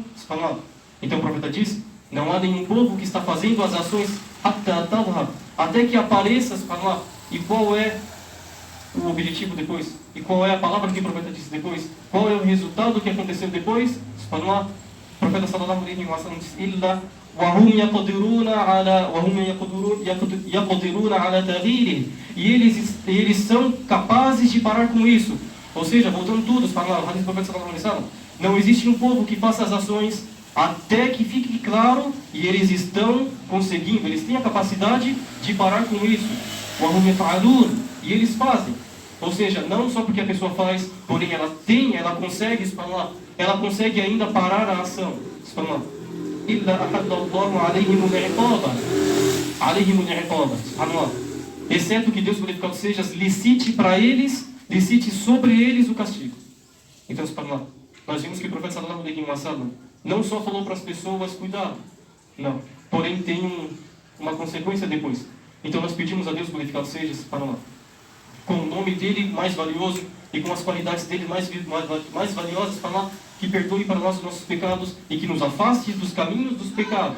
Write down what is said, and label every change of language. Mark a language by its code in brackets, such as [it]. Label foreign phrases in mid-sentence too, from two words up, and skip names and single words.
[pt] Então o profeta diz, não há nenhum povo que está fazendo as ações até que apareça, e qual é o objetivo depois? E qual é a palavra que o profeta disse depois? Qual é o resultado que aconteceu depois? O profeta [ar] صلى الله عليه وسلم diz, illa وَهُمْ يَقْدِرُونَ عَلَى تَغِيرِهِ, [pt] e eles são capazes de parar com isso. Ou seja, voltando tudo, o profeta [ar] صلى الله عليه وسلم, [pt] não existe um povo que faça as ações até que fique claro, e eles estão conseguindo, eles têm a capacidade de parar com isso. [ar] وَهُمْ يَفْعَلُونَ, [pt] e eles fazem. Ou seja, não só porque a pessoa faz, porém ela consegue ainda parar a ação. [ar] إِلَّا أَحَدَّ اللَّهُ عَلَيْهِمُ الْعِقَابَ, [pt] exceto que Deus glorificado seja, licite sobre eles o castigo. Então, nós vimos que o profeta [ar] صلى الله عليه وسلم [pt] não só falou para as pessoas, cuidado, não, porém tem uma consequência depois. Então nós pedimos a Deus glorificado seja, com o nome dele mais valioso, e com as qualidades dele mais valiosas, falar que perdoe para nós os nossos pecados e que nos afaste dos caminhos dos pecados.